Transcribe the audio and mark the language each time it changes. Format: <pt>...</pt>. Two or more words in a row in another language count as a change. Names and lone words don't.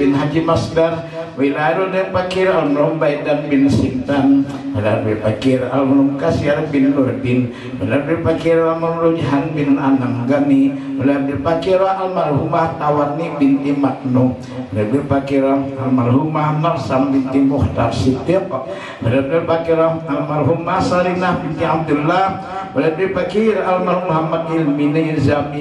<id>Haji Masdar, Wilayah dan Pakir almarhum Baidan bin Sintan, Wilayah Pakir almarhum Kasyar bin Nurdin, Wilayah Pakir almarhum Rujhan bin Anang Gani, Wilayah Pakir almarhumah Tawarni binti Maknu, Wilayah Pakir almarhumah Narsam binti Muhtar Siddiq, Wilayah Pakir almarhumah Sarinah binti Abdullah, Wilayah Pakir almarhum Muhammad Ilmi Zami</id>